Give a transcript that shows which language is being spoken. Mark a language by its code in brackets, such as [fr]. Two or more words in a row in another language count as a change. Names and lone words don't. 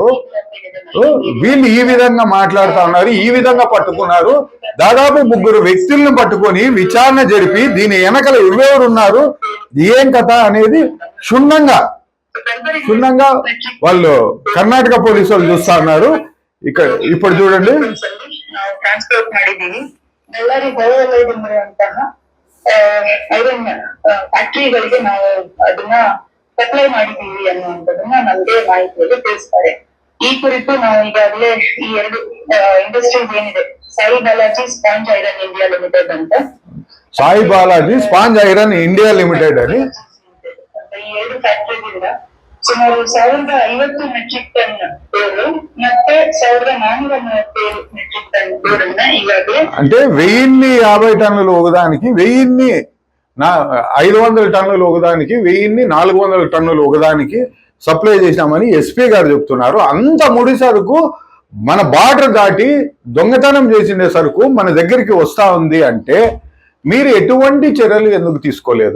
[te] వీళ్ళు ఈ విధంగా మాట్లాడుతా ఉన్నారు, ఈ విధంగా పట్టుకున్నారు. దాదాపు 3 వ్యక్తులను పట్టుకొని విచారణ జరిపి దీని వెనకల ఎవరెవరున్నారు, ఏం కథ అనేది క్షుణ్ణంగా వాళ్ళు కర్ణాటక పోలీసు వాళ్ళు చూస్తా ఉన్నారు. ఇక్కడ ఇప్పుడు చూడండి. [kn] ಟ್ರಾನ್ಸ್ಪೋರ್ಟ್ ಮಾಡಿದ್ದೀವಿ. ಬಳ್ಳಾರಿ ಹೊರವಲಯದಲ್ಲಿರುವಂತಹ ಐರನ್ ಫ್ಯಾಕ್ಟರಿಗಳಿಗೆ ನಾವು ಅದನ್ನ ಸಪ್ಲೈ ಮಾಡಿದ್ದೀವಿ ಅನ್ನುವಂಥದ್ದನ್ನ ನಮ್ದೇ ಮಾಹಿತಿಯಲ್ಲಿ ತಿಳಿಸ್ತಾರೆ. ಈ ಕುರಿತು ನಾವು ಈಗಾಗಲೇ ಈ 2 ಇಂಡಸ್ಟ್ರೀಸ್ ಏನಿದೆ, ಸಾಯಿ ಬಾಲಾಜಿ ಸ್ಪಾಂಜ್ ಐರನ್ ಇಂಡಿಯಾ ಲಿಮಿಟೆಡ್ ಅಂತ, ಸಾಯಿ ಬಾಲಾಜಿ ಸ್ಪಾಂಜ್ ಐರನ್ ಇಂಡಿಯಾ ಲಿಮಿಟೆಡ್ అని ಈ 2 ಫ್ಯಾಕ್ಟರಿಗಳಿಂದ ಸುಮಾರು 1050 ಮೆಟ್ರಿಕ್ ಟನ್ ಗೋರು ಮತ್ತೆ 1437 ಮೆಟ್ರಿಕ್ ಟನ್ ಗೋರನ್ನ ಈಗಾಗಲೇ [te] అంటే 1050 టన్నులు ఒకదానికి, 500 టన్నులు ఒకదానికి, 1400 టన్నులు ఒకదానికి సప్లై చేశామని ఎస్పీ గారు చెప్తున్నారు. అంత ముడి సరుకు మన బార్డర్ దాటి దొంగతనం చేసిన సరుకు మన దగ్గరికి వస్తా ఉంది అంటే మీరు ఎటువంటి చర్యలు ఎందుకు తీసుకోలేదు?